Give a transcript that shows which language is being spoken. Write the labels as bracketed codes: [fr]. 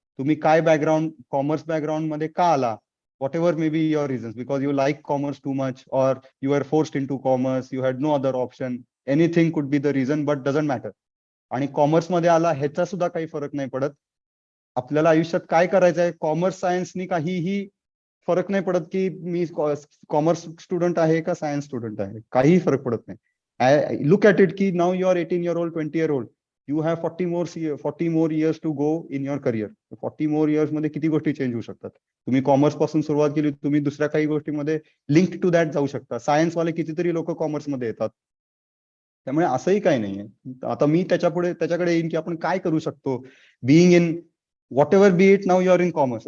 [mr] तुम्ही काय background commerce background मध्ये का आला, [en] Whatever may be your reasons, because you like commerce too much और you are forced into commerce, you had no other option, anything could be the reason, but doesn't matter. [mr] आणि कॉमर्समध्ये आला ह्याचा सुद्धा काही फरक नाही पडत. आपल्याला आयुष्यात काय करायचं आहे, कॉमर्स सायन्सनी काहीही फरक नाही पडत की मी कॉमर्स स्टुडंट आहे का सायन्स स्टुडंट आहे, काहीही फरक पडत नाही. [en] I look at it की now you are 18 year old, 20 year old, you have 40 more years to go in your career. 40 more years [mr] मध्ये किती गोष्टी चेंज होऊ शकतात. तुम्ही कॉमर्स पासून सुरुवात केली, तुम्ही दुसऱ्या काही गोष्टीमध्ये [en] link to that [mr] जाऊ शकता. सायन्स वाले कितीतरी लोक कॉमर्स मध्ये येतात. त्यामुळे असंही काही नाहीये. आता मी त्याच्याकडे येईन की आपण काय करू शकतो [en] Being in whatever be it, now you are in commerce.